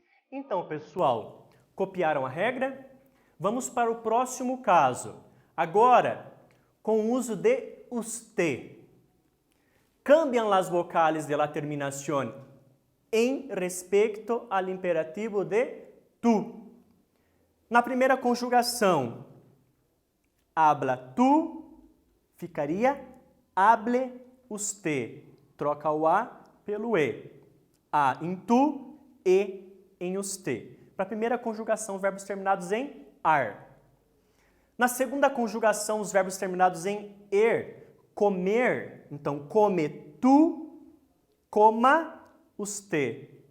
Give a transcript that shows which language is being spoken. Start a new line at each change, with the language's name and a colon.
Portuguese: Então, pessoal, copiaram a regra? Vamos para o próximo caso. Agora, com o uso de usted.
Spanish: Cambian las vocales de la terminación en respecto al imperativo de tu.
Portuguese: Na primeira conjugação,
Spanish: habla tu,
Portuguese: ficaria
Spanish: hable usted.
Portuguese: Troca o A pelo E. A em tu, E em usted. Para a primeira conjugação, verbos terminados em ar. Na segunda conjugação, os verbos terminados em er, comer, então
Spanish: come tu, coma usted.